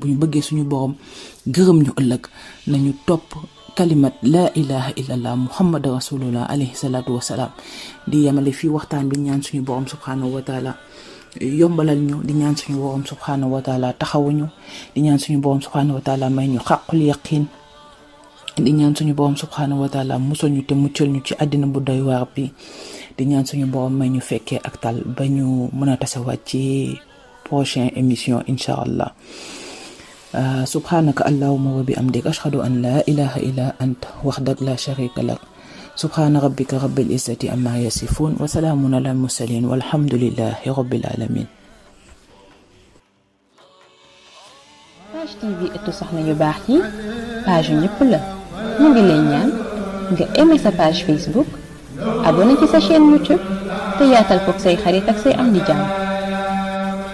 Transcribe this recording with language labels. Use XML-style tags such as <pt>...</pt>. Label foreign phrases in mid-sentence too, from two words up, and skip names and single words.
<wo>ñu bëggee suñu borom gërëm ñu ëllëg nañu topp kalimat</wo> <ar>لا إله إلا الله محمد رسول الله عليه الصلاة والسلام</ar> <wo>di yemale fii waxtaan bi ñaan suñu borom</wo> <ar>سبحانه وتعالى</ar> <wo>yombalal ñu di ñaan suñu borom</wo> <ar>سبحانه وتعالى</ar> <wo>taxawuñu di ñaan suñu borom</wo> <ar>سبحانه وتعالى</ar> <wo>may ñu</wo> <ar>حق اليقين</ar> <wo>di ñaan suñu borom</wo> <ar>سبحانه وتعالى</ar> <wo>musal ñu te muccal ñu ci àddina bu doy waar bi di ñaan suñu borom may ñu fekkee ak tal ba ñu mën a tasawaat ci</wo> <fr>prochaine émission</fr> <ar>إن شاء الله. سبحانك اللهم وبحمدك أشهد أن لا إله إلا أنت وحدك لا شريك لك سبحان ربك رب العزة عما يصفون وسلام على المرسلين والحمد لله رب العالمين.</ar> <wo>Page TV ëttu soxna yu baax yi page yu ñëpp la ñu ngi lay ñaan nga aimé sa page Facebook abonné ci sa chaîne YouTube te yaatal koog say xarit ak say am di jàmm.</wo>